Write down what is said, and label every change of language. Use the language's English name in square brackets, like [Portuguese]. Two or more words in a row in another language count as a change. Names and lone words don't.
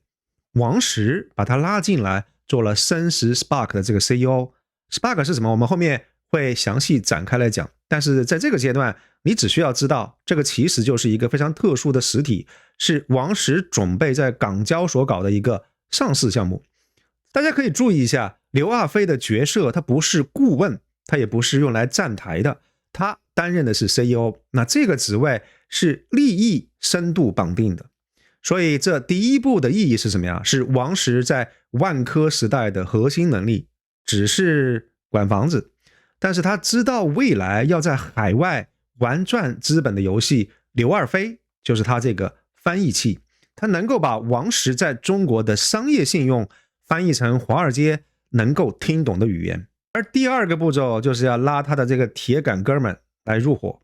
[Chinese] 王石把他拉進來做了深實 Spark 的這個 CEO。Spark 是什麼？我們後面會詳細展開來講，但是在這個階段，你只需要知道這個其實就是一個非常特殊的實體，是王石準備在港交所搞的一個上市項目。大家可以注意一下，劉二飛的角色他不是顧問，他也不是用來站台的， 他擔任的是 CEO， 那這個職位是利益深度綁定的。所以這第一步的意義是什麼呀？是王石在萬科時代的核心能力只是管房子，但是他知道未來要在海外玩轉資本的遊戲，劉二飛就是他這個翻譯器，他能夠把王石在中國的商業信用翻譯成華爾街能夠聽懂的語言。而第二個步驟就是要拉他的這個鐵桿哥們來入夥。